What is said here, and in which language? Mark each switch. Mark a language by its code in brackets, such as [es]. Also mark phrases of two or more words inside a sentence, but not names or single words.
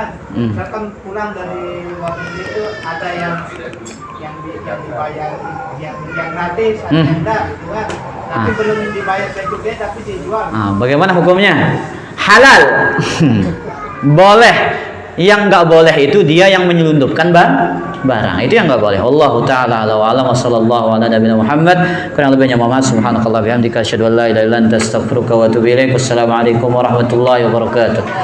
[id] Misalkan pulang dari luar negeri itu ada yang dibayar yang gratis, ada yang enggak, gitu kan. Tapi belum dibayar cukai tapi dijual. Bagaimana hukumnya? Halal. Boleh. Yang enggak boleh itu dia yang menyelundupkan barang. Itu yang enggak boleh. [ar] والله تعالى أعلى وأعلم وصلى الله على نبينا محمد. [id] Kurang lebihnya mohon maaf. [ar] سبحانك الله بحمدك أشهد أن لا إله إلا أنت أستغفرك وأتوب إليك. والسلام عليكم ورحمة الله وبركاته.